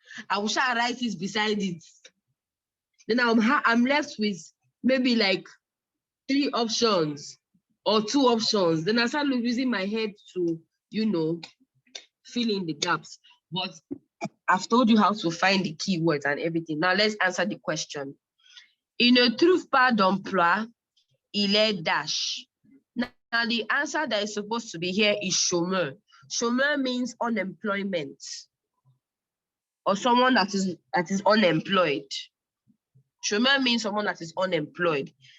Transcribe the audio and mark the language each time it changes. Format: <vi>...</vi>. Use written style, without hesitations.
<en>I will shall write it beside it. Then I'm left with maybe like 3 options or 2 options. Then I start using my head to, fill in the gaps. But I've told you how to find the keywords and everything. Now let's answer the question.</en> <fr>Il ne trouve pas d'emploi, il est dash.</fr> <en>Now the answer that is supposed to be here is chômeur. Chômeur means unemployment, or someone that is unemployed. Chômeur means someone that is unemployed.</en>